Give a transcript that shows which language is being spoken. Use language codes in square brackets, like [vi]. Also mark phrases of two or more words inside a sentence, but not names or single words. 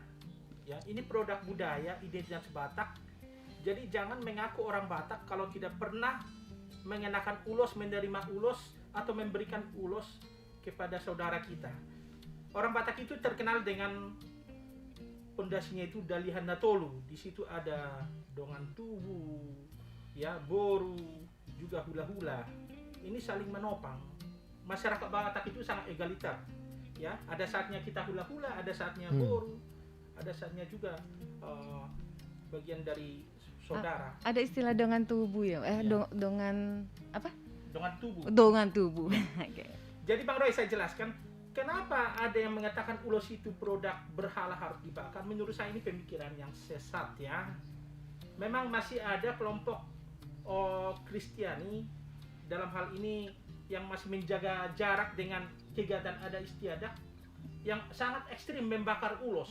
[id] Ya, ini produk budaya, identitas Batak. Jadi jangan mengaku orang Batak kalau tidak pernah mengenakan ulos, menerima ulos, atau memberikan ulos kepada saudara kita. Orang Batak itu terkenal dengan pondasinya itu [btk] Dalihan Natolu. [id] Di situ ada [btk] dongan tubuh, [id] ya boru, juga hula-hula. Ini saling menopang. Masyarakat Batak itu sangat egaliter. Ya, ada saatnya kita hula-hula, ada saatnya boru, ada saatnya juga bagian dari saudara. Ada istilah [btk] dongan tubuh [id] ya? [btk] Dongan apa? Dongan tubuh. Dongan tubuh. [id] Oke. Jadi Bang Roy, saya jelaskan kenapa ada yang mengatakan ulos itu produk berhala harus dibakar. Menurut saya ini pemikiran yang sesat ya. Memang masih ada kelompok Kristiani dalam hal ini yang masih menjaga jarak dengan kegiatan adat istiadat yang sangat ekstrim membakar ulos.